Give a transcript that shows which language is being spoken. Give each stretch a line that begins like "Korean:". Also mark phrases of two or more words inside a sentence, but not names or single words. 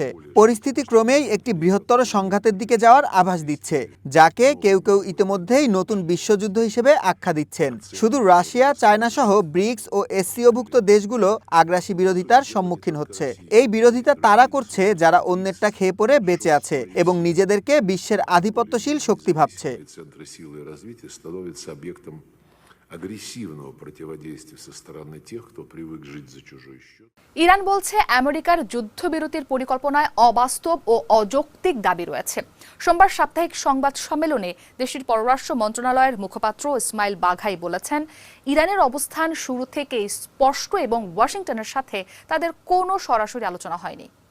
Bangla: পরিস্থিতি ক্রমেই একটি বৃহত্তর সংঘাতের দিকে যাওয়ার আভাস দিচ্ছে, যাকে কেউ কেউ ইতিমধ্যেই নতুন বিশ্বযুদ্ধ হিসেবে আখ্যা দিচ্ছেন। শুধু রাশিয়া, চায়না সহ ব্রিক্স ও এসসিওভুক্ত দেশগুলো আগ্রাসী বিরোধিতার সম্মুখীন হচ্ছে। এই বিরোধিতা তারা করছে যারা অন্যেরটা খেয়ে পড়ে বেঁচে আছে এবং নিজেদেরকে বিশ্বের আধিপত্যশীল শক্তি ভাবছে।
Russian: агрессивного противодействия со стороны тех, кто привык жить за чужой счет.
Bangla: ইরান বলছে আমেরিকার যুদ্ধবিরতির পরিকল্পনায় অবাস্তব ও অযৌক্তিক দাবি রয়েছে। সোমবার সাপ্তাহিক সংবাদ সম্মেলনে দেশটির পররাষ্ট্র মন্ত্রণালয়ের মুখপাত্র ইসমাইল বাঘাই বলেছেন, ইরানের অবস্থান শুরু থেকেই স্পষ্ট এবং ওয়াশিংটনের সাথে তাদের কোনো সরাসরি আলোচনা হয়নি।